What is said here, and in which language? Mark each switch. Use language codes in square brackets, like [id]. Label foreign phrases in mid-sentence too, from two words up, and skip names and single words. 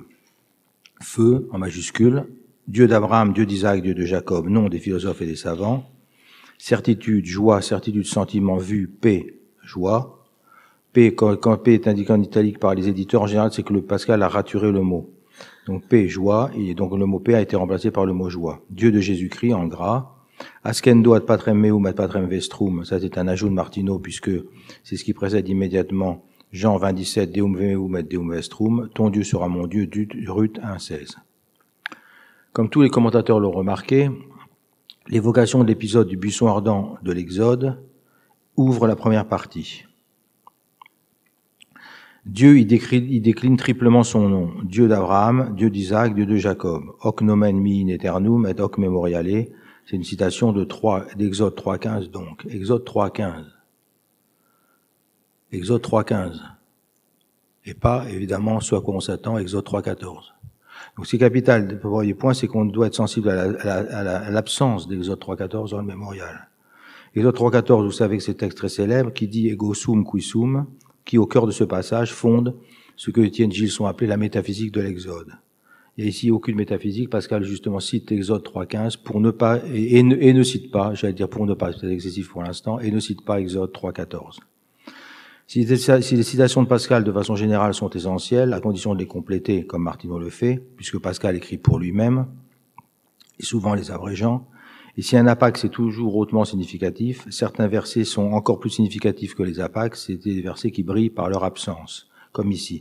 [fr] Feu, en majuscule, Dieu d'Abraham, Dieu d'Isaac, Dieu de Jacob, nom des philosophes et des savants. Certitude, joie, certitude, sentiment, vue, paix, joie. Paix, quand paix est indiqué en italique par les éditeurs, en général, c'est que le Pascal a raturé le mot. Donc paix, joie, et donc le mot paix a été remplacé par le mot joie. Dieu de Jésus-Christ, en gras. [la] Ascendo ad patrem meum ad patrem vestrum, [fr] ça c'est un ajout de Martineau puisque c'est ce qui précède immédiatement Jean 27, [la] Deum meum et Deum vestrum, [fr] ton Dieu sera mon Dieu, Ruth 1,16. Comme tous les commentateurs l'ont remarqué, l'évocation de l'épisode du buisson ardent de l'Exode ouvre la première partie. Dieu y décline triplement son nom, Dieu d'Abraham, Dieu d'Isaac, Dieu de Jacob, [la] hoc nomen mi in aeternum et hoc memoriale. [fr] C'est une citation d'Exode 3.15 donc. Exode 3.15. Exode 3.15. Et pas, évidemment, ce à quoi on s'attend, Exode 3.14. Donc c'est capital. Le premier point, c'est qu'on doit être sensible à l'absence d'Exode 3.14 dans le mémorial. Exode 3.14, vous savez que c'est un texte très célèbre qui dit « [la] Ego sum qui sum », [fr] qui, au cœur de ce passage, fonde ce que Étienne Gilson appelait la métaphysique de l'Exode. Il n'y a ici aucune métaphysique. Pascal, justement, cite Exode 3.15 pour ne pas, et ne cite pas, j'allais dire pour ne pas, c'est excessif pour l'instant, et ne cite pas Exode 3.14. Si les citations de Pascal, de façon générale, sont essentielles, à condition de les compléter, comme Martineau le fait, puisque Pascal écrit pour lui-même, et souvent les abrégeant, Et si un apax est toujours hautement significatif, certains versets sont encore plus significatifs que les apax, c'est des versets qui brillent par leur absence, comme ici.